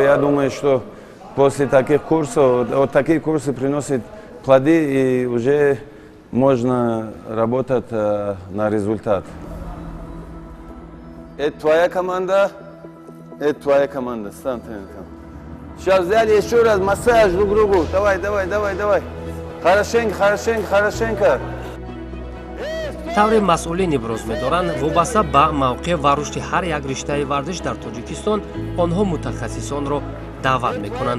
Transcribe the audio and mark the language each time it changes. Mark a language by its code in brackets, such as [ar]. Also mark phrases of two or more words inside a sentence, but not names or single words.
[ru] Я думаю, что после таких курсов, вот такие курсы приносят плоды, и уже можно работать на результат. Это твоя команда, это твоя команда. Стань там. Сейчас взяли еще раз массаж друг другу. Давай. Хорошенько. [tg] тавре масъулин иброз медоранд вобаста ба мавқеъ ва рушди ҳар як риштаи варзиш дар тоҷикистон онҳо мутахассисонро даъват мекунанд.